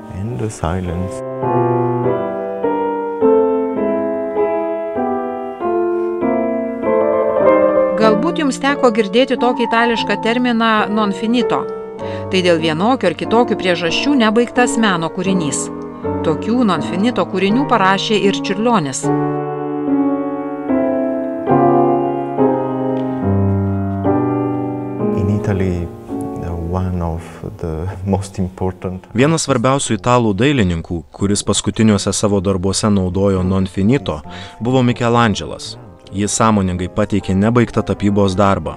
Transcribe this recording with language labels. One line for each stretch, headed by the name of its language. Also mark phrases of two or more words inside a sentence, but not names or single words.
Lithuanian: Galbūt jums teko girdėti tokį itališką terminą
Italian: non finito.
Lithuanian: Tai dėl vienokio ar kitokių priežasčių nebaigtas meno kūrinys. Tokių
Italian: non finito
Lithuanian: kūrinių parašė ir Čiurlionis. Vienas svarbiausių italų dailininkų, kuris paskutiniuose savo darbuose naudojo
Italian: non finito,
Lithuanian: buvo Mikelandželas. Jis sąmoningai pateikė nebaigtą tapybos darbą.